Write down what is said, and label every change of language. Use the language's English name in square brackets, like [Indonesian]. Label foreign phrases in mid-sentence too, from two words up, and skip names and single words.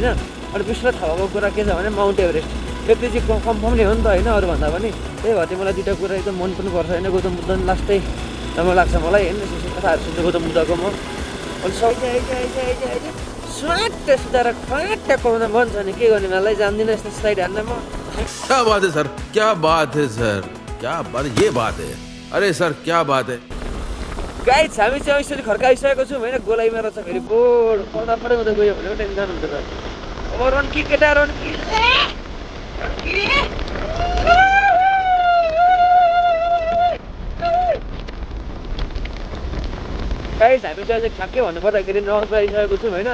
[Nepali] अनि विश्वले थाहा भएको कुरा के छ भने माउन्ट एभरेस्ट। त्यति चाहिँ कन्फर्म नै हो नि त होइन, अरूभन्दा पनि। त्यही भएर चाहिँ मलाई दुइटा कुरा एकदम मन पनि पर्छ होइन। गौतम बुद्ध पनि लास्टै राम्रो लाग्छ मलाई होइन। कथाहरू सुन्छु गौतम बुद्धको म। अनि स्वाट्ट सुधाएर फ्याट्ट पाउँदा मन छ नि के गर्ने मलाई जान्दिनँ यस्तो स्लाइड हान्न म। [Hindi] क्या बात है सर, क्या बात है सर, क्या बात, ये बात है। अरे सर क्या बात है। [Nepali] गाइज हामी चाहिँ यसरी खड्काइसकेको छौँ होइन। गोलाइमा रहेछ फेरि बोर्ड पढ्दा पढ्दै हुँदै गयो भने टेन्सन हुन्छ त। अब रन्की केटा रन्की गाइज हामी चाहिँ ठ्याक्कै भन्नुपर्दाखेरि नलमा आइसकेको छौँ होइन।